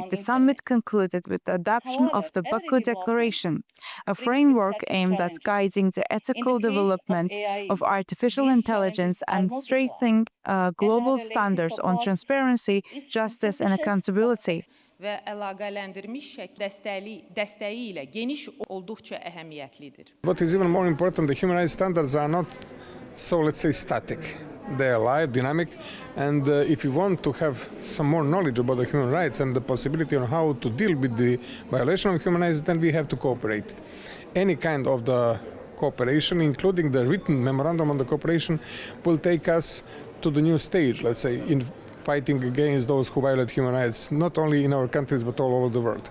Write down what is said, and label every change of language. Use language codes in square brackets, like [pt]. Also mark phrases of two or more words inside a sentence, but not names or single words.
[en] The summit concluded with the adoption of the Baku Declaration, a framework aimed at guiding the ethical development of artificial intelligence and strengthening global standards on transparency, justice, and accountability. [az] ve əlaqələndirilmiş dəstəyi ilə geniş olduqca əhəmiyyətlidir. [en] What is even more important, the human rights standards are not so, let's say, static. They are live, dynamic, and if you want to have some more knowledge about the human rights and the possibility on how to deal with the violation of human rights, then we have to cooperate. Any kind of the cooperation, including the written memorandum on the cooperation, will take us to the new stage, let's say, in fighting against those who violate human rights, not only in our countries but all over the world.